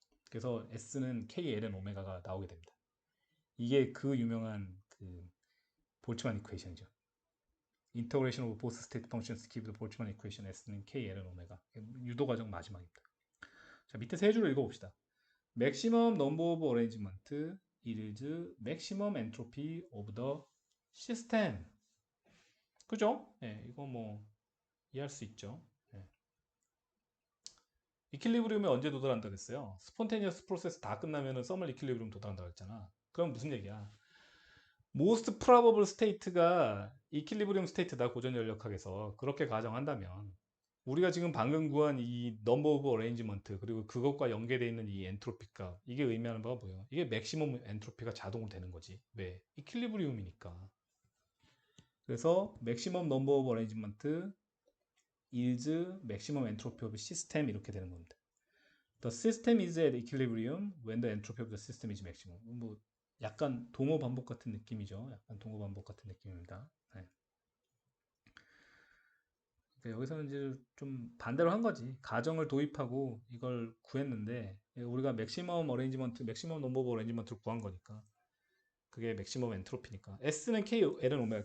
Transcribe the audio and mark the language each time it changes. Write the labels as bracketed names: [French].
[Korean] 그래서 S는 K, Ln 오메가가 나오게 됩니다. 이게 그 유명한 그 볼츠만 이퀘이션이죠. [English] 인터그레이션 오브 보스 스테이트 펑션스 기브 볼츠만 이퀘이션 S는 K, Ln 오메가. [Korean] 유도 과정 마지막입니다. 자, 밑에 세 줄을 읽어봅시다. [English] maximum number of arrangement is maximum entropy of the system. [Korean] 그죠? 예, 이거 뭐 이해할 수 있죠. 예. 이퀄리브리움에 언제 도달한다 그랬어요? 스폰테니어스 프로세스 다 끝나면은 서멀 이퀄리브리움 도달한다 그랬잖아. 그럼 무슨 얘기야? [English] most probable state [Korean] 가 이퀄리브리움 스테이트다 고전 연력학에서 그렇게 가정한다면 우리가 지금 방금 구한 이 넘버 오브 어레인지먼트 그리고 그것과 연계되어 있는 이 엔트로피 값 이게 의미하는 바가 뭐예요? 이게 맥시멈 엔트로피가 자동으로 되는 거지. 왜? 이퀄리브리움이니까. [English] 그래서 맥시멈 넘버 오브 어레인지먼트 is maximum entropy of system [Korean] 이렇게 되는 겁니다. [English] The system is at equilibrium when the entropy of the system is maximum. [Korean] 뭐 약간 동어 반복 같은 느낌이죠. 약간 동어 반복 같은 느낌입니다. 네. 그러니까 여기서는 이제 좀 반대로 한 거지. 가정을 도입하고 이걸 구했는데 우리가 맥시멈 어레인지먼트, 맥시멈 넘버 오브 어레인지먼트를 구한 거니까 그게 맥시멈 엔트로피니까 S는 K, L은 오메가.